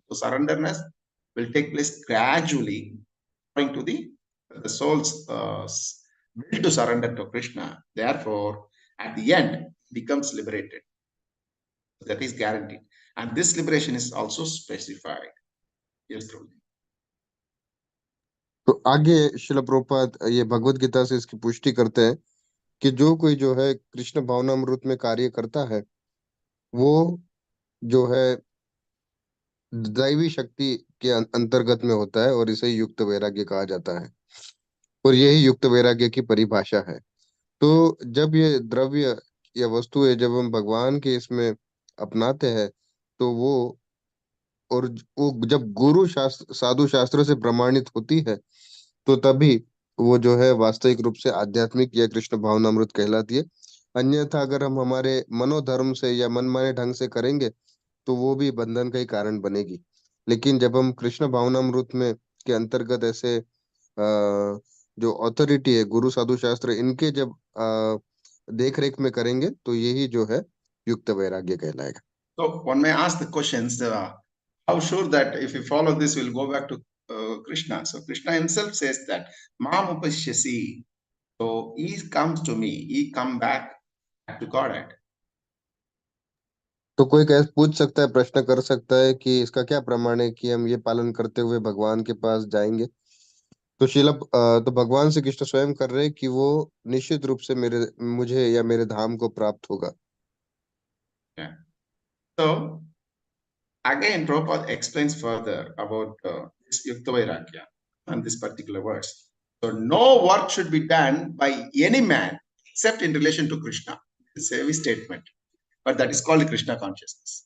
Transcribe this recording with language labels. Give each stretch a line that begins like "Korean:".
English: So surrenderness will take place gradually according to the soul's will to surrender to Krishna. Therefore, at the end, becomes liberated. That is guaranteed. And this liberation is also specified. Yes, Prabhu.
Hindi: तो आगे शिला प्रभुपाद ये भगवत गीता से इसकी पुष्टि करते हैं कि जो कोई जो है कृष्ण भावनामृत में कार्य करता है वो जो है दैवी शक्ति के अंतर्गत में होता है और इसे युक्त वैराग्य कहा जाता है, और यही युक्त वैराग्य की परिभाषा है। तो जब ये द्रव्य या वस्तुएं जब हम भगवान के इसमें अपनाते हैं, तो और वो जब गुरु शास्त्र साधु शास्त्र से प्रमाणित होती है, तो तभी वो जो है वास्तविक रूप से आध्यात्मिक या कृष्ण भावनामृत कहलाती है। अन्यथा अगर हम हमारे मनोधर्म से या मनमाने ढंग से करेंगे, तो वो भी बंधन का ही कारण बनेगी। लेकिन जब हम कृष्ण भावनामृत में के अंतर्गत ऐसे जो अथॉरिटी है गुरु साधु शास्त्र इनके जब देख रेख में करेंगे, तो यही जो है युक्त वैराग्य कहलाएगा।
English: So one may ask the questions, how sure that if we follow this, we'll go back to Krishna. So Krishna himself says that,
Sanskrit: Mam upashyasi.
English: So he comes to me, he come back to Godhead.
Hindi: तो कोई पूछ सकता है, प्रश्न कर सकता है कि इसका क्या प्रमाण है कि हम ये पालन करते हुए भगवान के पास जाएंगे। तो तो भगवान श्री कृष्ण स्वयं कर रहे हैं कि वो निश्चित रूप से मुझे या मेरे धाम को प्राप्त होगा।
English: Yeah. So again, Prabhupada explains further about this Yukta Vairagya and this particular verse. So no work should be done by any man except in relation to Krishna. It's a heavy statement, but that is called Krishna consciousness.